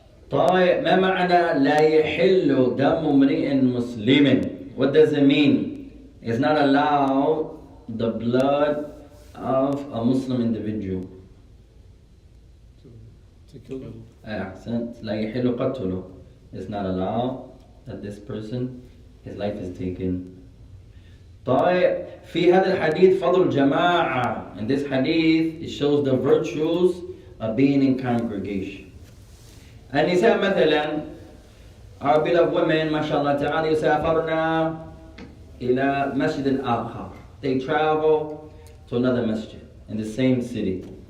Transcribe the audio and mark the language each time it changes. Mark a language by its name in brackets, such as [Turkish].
[Arabic] طيب, ما معنى لا يحل دم امرئ مسلم? [English] What does it mean? It's not allowed the blood of a Muslim individual. To kill them. [Arabic] أحسنت. لا يحل قتله. [English] It's not allowed that this person, his life is taken. [Arabic] طيب, في هذا الحديث فضل الجماعة. [English] In this hadith, it shows the virtues of being in congregation. [Arabic] النساء مثلا, [English] our beloved women, [Arabic] ما شاء الله تعالى, يسافرنا إلى مسجد آخر. [English] They travel to another masjid in the same city.